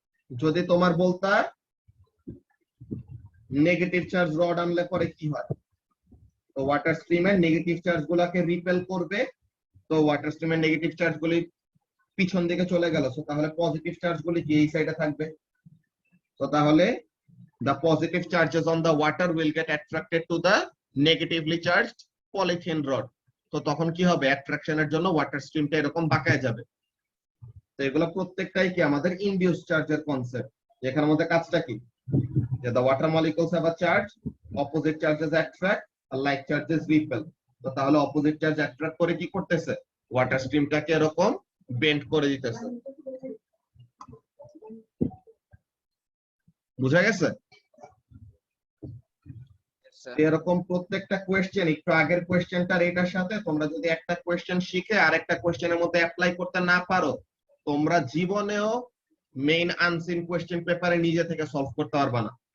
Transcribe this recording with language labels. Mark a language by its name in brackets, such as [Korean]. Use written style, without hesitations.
[Bangla] যদি তোমার বলতা নেগেটিভ চার্জ রড আনলে পরে কি হয়, তো ওয়াটার স্ট্রিমের নেগেটিভ চার্জ গুলাকে রিপেল করবে, তো ওয়াটার স্ট্রিমের নেগেটিভ চার্জ গুলি পিছন দিকে চলে গেল, তো তাহলে পজিটিভ চার্জ গুলি কি এই সাইডে থাকবে। তো তাহলে [English] the positive charges on the water will get attracted to the negatively charged polythene rod, [Bangla] তো তখন কি হবে, অ্যাট্রাকশনের জন্য ওয়াটার স্ট্রিমটা এরকম বাঁকায় যাবে। তো এগুলো প্রত্যেকটাই কি আমাদের ইনডিউস চার্জের কনসেপ্ট। এখানের মধ্যে কাজটা কি, যে [English] the water molecules have a charge, opposite charges attract [Bangla] আর like charges repel। তো তাহলে অপোজিট চার্জ অ্যাট্রাক্ট করে কি করতেছে, ওয়াটার স্ট্রিমটাকে এরকম বেন্ড করে দিতেছে। বুঝা গেছে? এরকম প্রত্যেকটা কোয়েশ্চেন, একটু আগের কোয়েশ্চেনটার এটার সাথে তোমরা যদি একটা কোয়েশ্চেন শিখে আর একটা কোয়েশ্চেনের মধ্যে অ্যাপ্লাই করতে না পারো, তোমরা জীবনেও মেইন আনসিন কোয়েশ্চেন পেপারে নিজে থেকে সলভ করতে পারবে না।